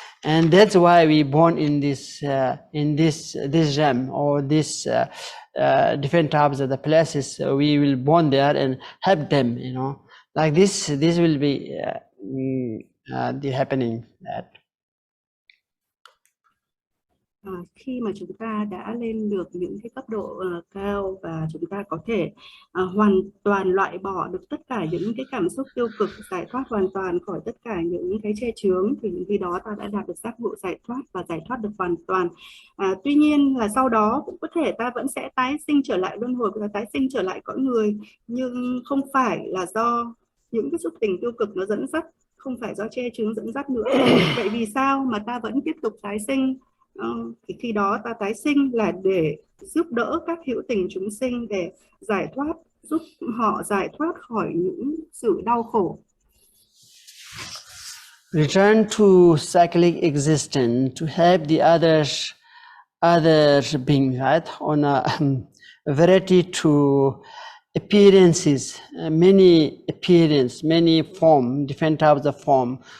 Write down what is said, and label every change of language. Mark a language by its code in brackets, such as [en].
[en] And that's why we born in this realm, or this different types of the places. We will born there and help them, you know, like this will be the happening that. [vi] Khi mà chúng ta đã lên được những cái cấp độ cao và chúng ta có thể hoàn toàn loại bỏ được tất cả những cái cảm xúc tiêu cực, giải thoát hoàn toàn khỏi tất cả những cái che chướng, thì khi đó ta đã đạt được giác ngộ giải thoát và giải thoát được hoàn toàn. Tuy nhiên là sau đó cũng có thể ta vẫn sẽ tái sinh trở lại luân hồi, và tái sinh trở lại cõi người, nhưng không phải là do những cái xúc tình tiêu cực nó dẫn dắt, không phải do che chướng dẫn dắt nữa. Vậy vì sao mà ta vẫn tiếp tục tái sinh? Thì khi đó ta tái sinh là để giúp đỡ các hữu tình chúng sinh để giải thoát, giúp họ giải thoát khỏi những sự đau khổ. [en] Return to cyclic existence to help the other beings, right? On a variety to appearances, many appearance, many form, different types of form.